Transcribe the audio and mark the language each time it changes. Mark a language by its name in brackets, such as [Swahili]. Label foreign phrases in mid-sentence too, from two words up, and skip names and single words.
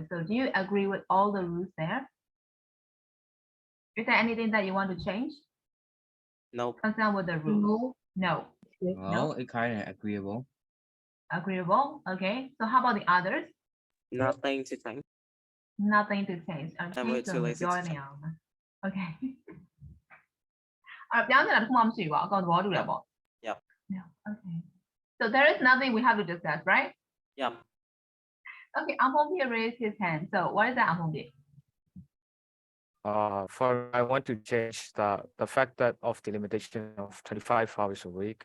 [English] So do you agree with all the rules there? Is there anything that you want to change Nope. concerned with the rules? No. No. Well, it kind of agreeable. Agreeable. Okay. So how about the others? Nothing to change. Nothing to change. we're too lazy to change. Okay. [Burmese] ပြောင်းချင်တာတစ်ခုမှမရှိဘူးပေါ့အကောင်သဘောတူတယ်ပေါ့ [English] Yep. No. Okay. So there is nothing we have to discuss, right? Yep. Okay, Ampombi raised his hand. So what is that, Ampombi? For I want to change the fact that of the limitation of 25 hours a week.